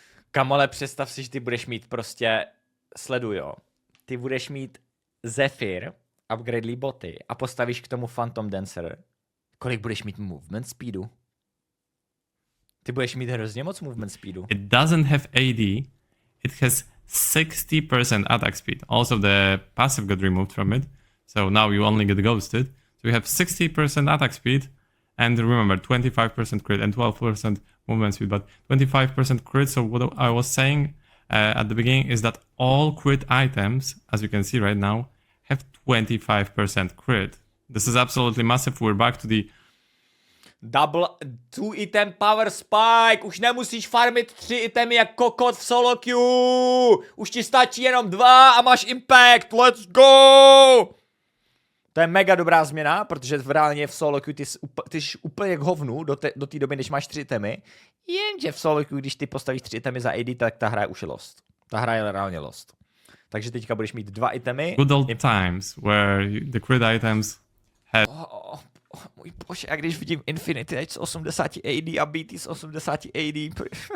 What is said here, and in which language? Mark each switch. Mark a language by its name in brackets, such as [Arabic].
[Czech] Kamole, představ si, že ty budeš mít prostě, sleduj jo, ty budeš mít Zephyr, upgradelý boty a postavíš k tomu Phantom Dancer. Kolik budeš mít movement speedu? Ty budeš mít hrozně moc movement speedu. [English] It doesn't have AD, it has 60% attack speed. Also the passive got removed from it, so now you only get ghosted. So you have 60% attack speed, and remember 25% crit and 12% movement speed, but 25% crit. So what I was saying at the beginning is that all crit items, as you can see right now, have 25% crit. This is absolutely massive. We're back to the Double 2 item power spike. [Czech] Už nemusíš farmit 3 itemy jak kokot v solo queue. Už ti stačí jenom 2 a máš impact. [English] Let's go! [Czech] To je mega dobrá změna, protože reálně v solo queue ty jsi úplně k hovnu do té doby, než máš 3 itemy. Jenže v solo queue, když ty postavíš 3 itemy za AD, tak ta hra už je lost. Ta hra je reálně lost. Takže teďka budeš mít 2 itemy. [English] good old times where the crit items had [Czech] Můj bože, a když vidím Infinity Edge z 80 AD a BT z 80 AD.